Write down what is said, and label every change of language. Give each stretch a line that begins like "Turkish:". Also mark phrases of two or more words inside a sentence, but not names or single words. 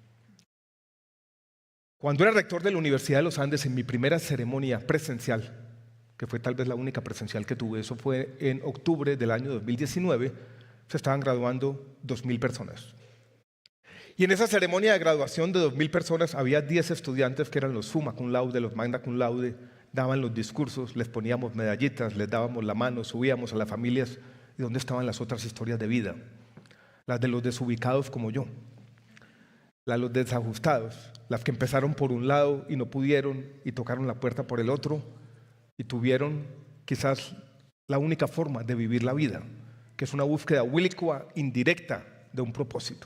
Spanish: Cuando era rector de la Universidad de los Andes, en mi primera ceremonia presencial, que fue tal vez la única presencial que tuve, eso fue en octubre del año 2019, se estaban graduando 2.000 personas. Y en esa ceremonia de graduación de 2.000 personas había 10 estudiantes que eran los
Latin: summa cum laude,
Spanish: los
Latin: magna cum laude,
Spanish: daban los discursos, les poníamos medallitas, les dábamos la mano, subíamos a las familias. ¿Y dónde estaban las otras historias de vida? Las de los desubicados como yo, las de los desajustados, las que empezaron por un lado y no pudieron y tocaron la puerta por el otro y tuvieron quizás la única forma de vivir la vida, que es una búsqueda huílicua indirecta de un propósito.